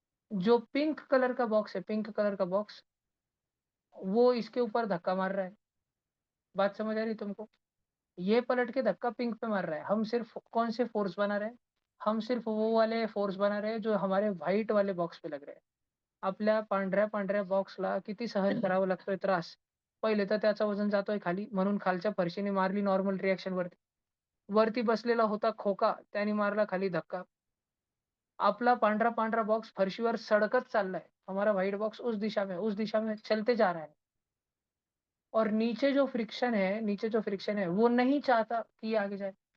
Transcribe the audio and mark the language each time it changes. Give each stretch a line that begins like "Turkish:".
Hindi: जो pink colour का box है, पिंक कलर का बॉक्स, वो इसके ऊपर धक्का मार रहा है। बात समझ आ रही है तुमको? ये पलट के धक्का पिंक पे मार रहा है। हम सिर्फ कौन से फोर्स बना रहे हैं? हम सिर्फ वो वाले फोर्स बना रहे हैं जो हमारे व्हाइट वाले बॉक्स पे लग रहे हैं।
Marathi: आपल्या पांढऱ्या पांढऱ्या बॉक्सला किती सहन करावं लागतोय त्रास. पहिले तर त्याचं वजन जातोय खाली, म्हणून खालच्या फरशीने मारली नॉर्मल रिएक्शन वरती. वरती बसलेला होता खोका, त्याने मारला खाली धक्का. आपला पांढरा पांढरा बॉक्स फरशीवर सड़कत चाललाय,
Hindi: हमारा व्हाइट बॉक्स उस दिशा में चलते जा रहा है. और नीचे जो फ्रिक्शन है, नीचे जो फ्रिक्शन है वो नहीं चाहता कि ये आगे जाए.